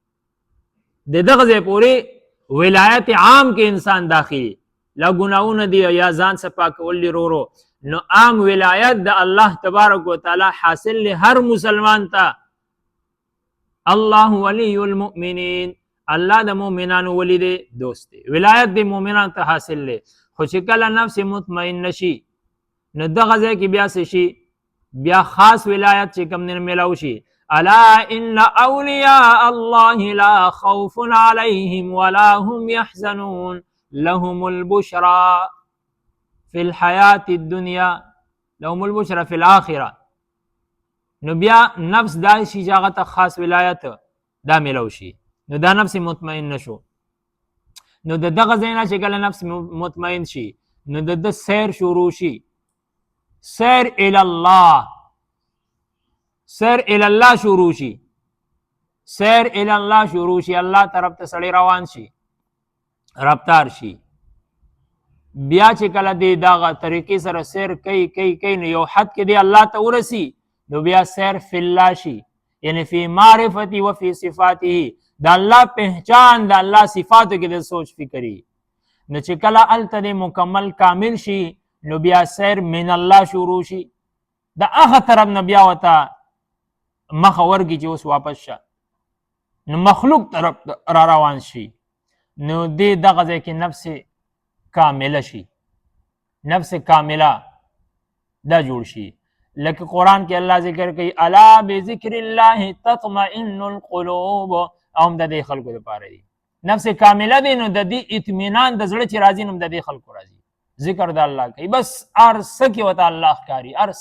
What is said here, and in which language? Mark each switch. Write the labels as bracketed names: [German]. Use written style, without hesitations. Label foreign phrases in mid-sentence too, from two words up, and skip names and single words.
[Pashto] د دغه ځای پورې ولایت عام کې انسان داخلي لا ګناونه دی یا ځان صفا کول دی رو نو عام ولایت د الله [Arabic] تبارک وتعالی [Pashto] حاصل له هر مسلمان ته [Arabic] الله ولی المؤمنین [Pashto] الله د مؤمنانو ولی دی دوست دی ولایت د مؤمنانو ته حاصل له خو چې کله نفس مطمئن شي نو دغه ځای کې بیا څه شي بیا خاص ولایت چې کوم نه ملاو شي [Arabic] الا ان اولیاء الله لا خوف عليهم ولا هم يحزنون لهم البشرى في الحياة الدنيا لهم البشرى في الآخرة [Pashto] نو بیا نفس دا شي جاغه خاص ولایت دا ملو شي نو دا نفس مطمئن شو نو دغه زینا چې کله نفس مطمئن شي نو د سیر شروع شي [Arabic] سیر الی الله سیر الی الله [Pashto] شروع شي [Arabic] سیر الی الله [Pashto] شروع شي الله طرف ته سړی روان شي رفتار شي بیا چې کله دی دغه طریقې سره سیر کوي نو یو حد کې دی الله ته ورسی نو بیا [Arabic] سیر فی الله [Pashto] شي یعنی [Arabic] فی معرفتی و فی صفاته [Pashto] د الله پہچان د الله صفاتو کې د سوچ فکری نو چې کله الته مکمل کامل شي نو بیا [Arabic] سیر من الله [Pashto] شروع شي د هغه طرف نه بیا وته مخه ورګي چې اوس واپس شه نو مخلوق طرف را روان شي نو دې دغه ځای کې نفس کامله شي نفس کامله دا جوړ شي لکه قرآن کې الله ذکر کوي [Arabic] الا بذکر الله تطمئن القلوب [Pashto] او هم د دې خلکو لپاره دی نفس کامله دی نو د دې اطمینان د زړه چې راځي نو د دې خلکو راځي ذکر د الله کوي بس ارسه کې وته الله ښکاري